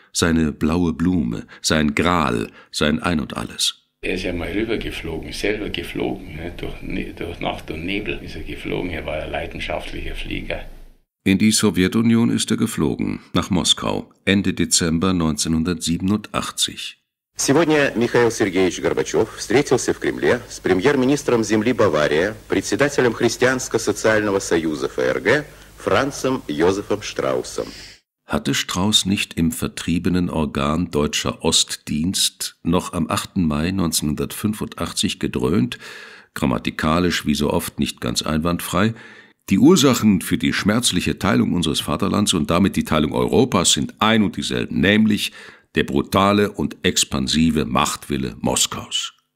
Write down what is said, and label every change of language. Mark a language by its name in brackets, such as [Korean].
[German] Seine blaue Blume, sein Gral, sein Ein und Alles. Er ist ja mal rübergeflogen, selber geflogen, ne? durch Nacht und Nebel ist er geflogen, er war ein leidenschaftlicher Flieger. In die Sowjetunion ist er geflogen, nach Moskau, Ende Dezember 1987. [Russian] Сегодня Михаил Сергеевич Горбачев встретился в Кремле с премьер-министром земли Бавария, председателем Христианско-Социального Союза ФРГ, Францем Йозефом Штраусом. [German] Hatte Strauß nicht im vertriebenen Organ Deutscher Ostdienst noch am 8. Mai 1985 gedröhnt, grammatikalisch wie so oft nicht ganz einwandfrei, die Ursachen für die schmerzliche Teilung unseres Vaterlands und damit die Teilung Europas sind ein und dieselben, nämlich der brutale und expansive Machtwille Moskaus.